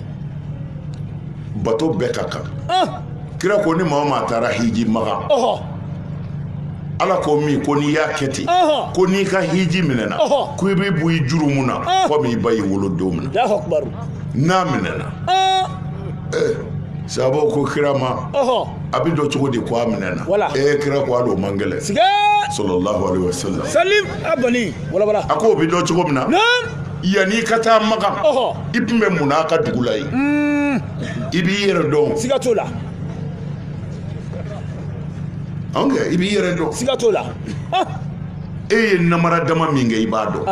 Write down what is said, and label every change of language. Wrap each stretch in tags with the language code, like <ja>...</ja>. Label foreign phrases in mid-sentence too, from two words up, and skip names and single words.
<bm>bato bɛɛ ka kan kira ko ni maa o maa taara hiji maga ala ko min ko n'i y'a kɛ ten ko n'i ka hiji minɛna ko i bɛ bɔ i juru mun na komi i ba y'i wolo don min na n'a minɛna sababu ko kira ma a bɛ dɔn cogo di ko a minɛna kira ko a don man gɛlɛn</bm> <ar>صلى الله عليه وسلم salim abani wala</ar> <bm>a ko o bɛ dɔn cogo min na yanni i ka taa magan i tun bɛ mun na a ka dugu la yen i b'i yɛrɛ dɔn siga t'o la i b'i yɛrɛ dɔn siga t'o la e ye namara dama min kɛ i b'a dɔn</bm>